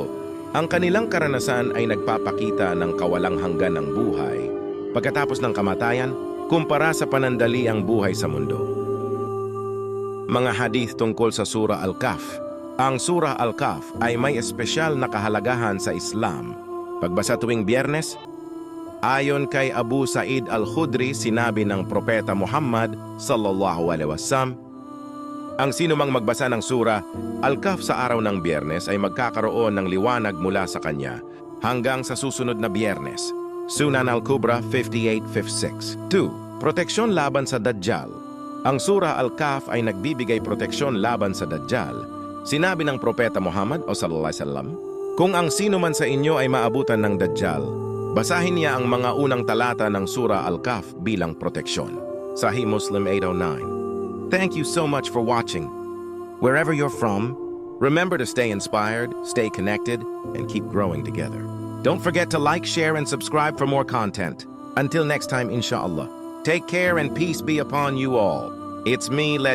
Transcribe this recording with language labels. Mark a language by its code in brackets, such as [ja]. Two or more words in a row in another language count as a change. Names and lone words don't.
[tl] Ang kanilang karanasan ay nagpapakita ng kawalang hanggan ng buhay pagkatapos ng kamatayan kumpara sa panandaliang buhay sa mundo. Mga hadith tungkol sa Surah Al-Kahf. Ang Surah Al-Kahf ay may espesyal na kahalagahan sa Islam. Pagbasa tuwing Biyernes, ayon kay Abu Sa'id Al-Khudri, sinabi ng Propeta Muhammad [ar] sallallahu alaihi wasallam, [tl] ang sinumang magbasa ng Surah Al-Kahf sa araw ng Biyernes ay magkakaroon ng liwanag mula sa kanya hanggang sa susunod na Biyernes. Sunan Al-Kubra 58-56. 2. Proteksyon laban sa Dajjal. Ang Surah Al-Kahf ay nagbibigay proteksyon laban sa Dajjal. Sinabi ng Propeta Muhammad [ar] sallallahu alaihi wasallam, [tl] kung ang sino man sa inyo ay maabutan ng Dajjal, basahin niya ang mga unang talata ng Surah Al-Kahf bilang proteksyon. Sahih Muslim 809. [en] Thank you so much for watching. Wherever you're from, remember to stay inspired, stay connected, and keep growing together. Don't forget to like, share, and subscribe for more content. Until next time, inshallah. Take care and peace be upon you all.